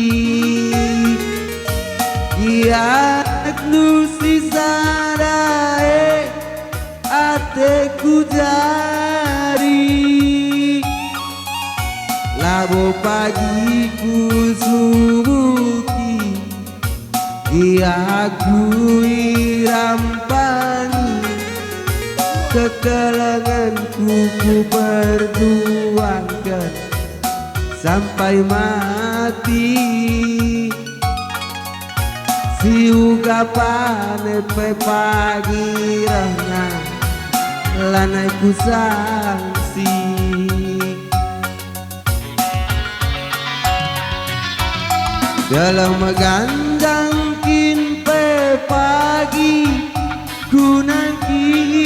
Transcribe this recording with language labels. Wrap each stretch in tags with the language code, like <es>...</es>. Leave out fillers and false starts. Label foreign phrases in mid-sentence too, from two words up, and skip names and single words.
<btx>Kiat nusi sadae atiku jari. Labo pagiku subuki aku irampani.</btx> <id>Kekelanganku ku perjuangkan sampai mati.</id> <btx>Si ungkapan pe pagi rana lanai ku sangsi. Dalam megandang kin pe pagi ku nangki.</btx>